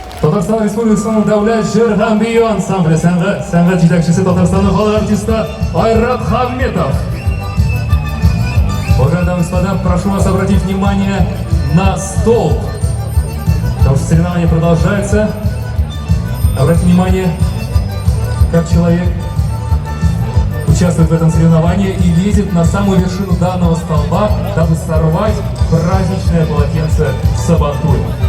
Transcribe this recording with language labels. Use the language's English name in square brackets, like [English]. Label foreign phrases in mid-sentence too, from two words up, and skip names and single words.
[Tatar] Татарстан Республикасының дәүләт җыр-бию ансамбле сәнгать җитәкчесе Татарстанның халык артисты Айрат Хамметов. [Russian] Уважаемые дамы и господа, прошу вас обратить внимание на стол, потому что соревнование продолжается. Обратите внимание, как человек участвует в этом соревновании и лезет на самую вершину данного столба, дабы сорвать праздничное полотенце Сабантуя.